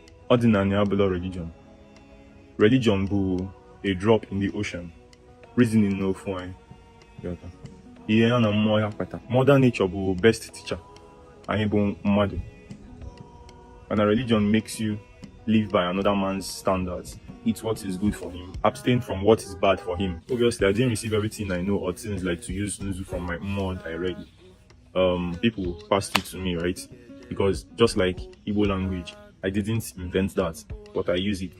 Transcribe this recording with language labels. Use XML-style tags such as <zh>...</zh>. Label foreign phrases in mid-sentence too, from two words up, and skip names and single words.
<ig>Odinaani abụla religion. Religion bụ</ig> <en>a drop in the ocean, reasoning</en> <ig>n'ofu anyị. Ghọta? Ihe ya na mmụọ ya kpata.</ig> <en>Mother nature</en> <ig>bụ</ig> <en>best teacher.</en> <ig>Anyị bụ mmadụ.</ig> <en>And a religion makes you live by another man's standards, eat what is good for him, abstain from what is bad for him. Obviously, I didn't receive everything I know or things like to use Nzu from my mom directly. People passed it to me, right? Because just like Igbo language, I didn't invent that, but I use it.</en>